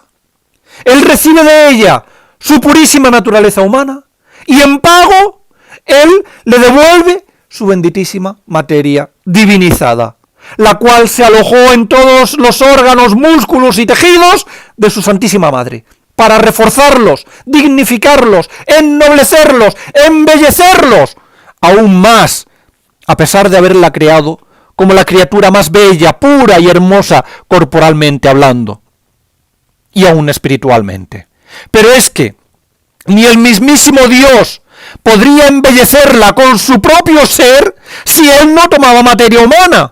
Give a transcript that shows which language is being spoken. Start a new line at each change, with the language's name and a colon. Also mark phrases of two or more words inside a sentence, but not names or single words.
Spanish: Él recibe de ella su purísima naturaleza humana y en pago él le devuelve su benditísima materia divinizada, la cual se alojó en todos los órganos, músculos y tejidos de su Santísima Madre, para reforzarlos, dignificarlos, ennoblecerlos, embellecerlos, aún más, a pesar de haberla creado como la criatura más bella, pura y hermosa corporalmente hablando, y aún espiritualmente. Pero es que ni el mismísimo Dios podría embellecerla con su propio ser si él no tomaba materia humana.